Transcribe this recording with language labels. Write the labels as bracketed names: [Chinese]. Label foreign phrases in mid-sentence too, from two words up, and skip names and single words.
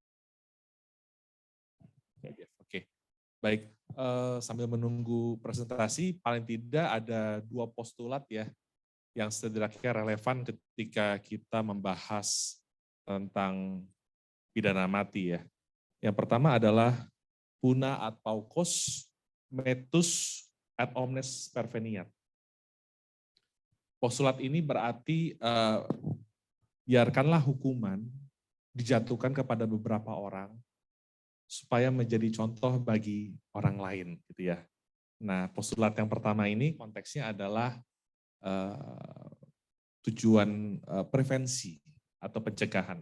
[Indonesian] Oke. Baik, sambil menunggu presentasi, paling tidak ada 2 postulat ya yang setidaknya relevan ketika kita membahas tentang pidana mati ya. Yang pertama adalah [Latin] puna ad paucos metus ad omnes perveniat. [Indonesian] Postulat ini berarti biarkanlah hukuman dijatuhkan kepada beberapa orang supaya menjadi contoh bagi orang lain gitu ya. Nah, postulat yang pertama ini konteksnya adalah tujuan prevensi atau pencegahan.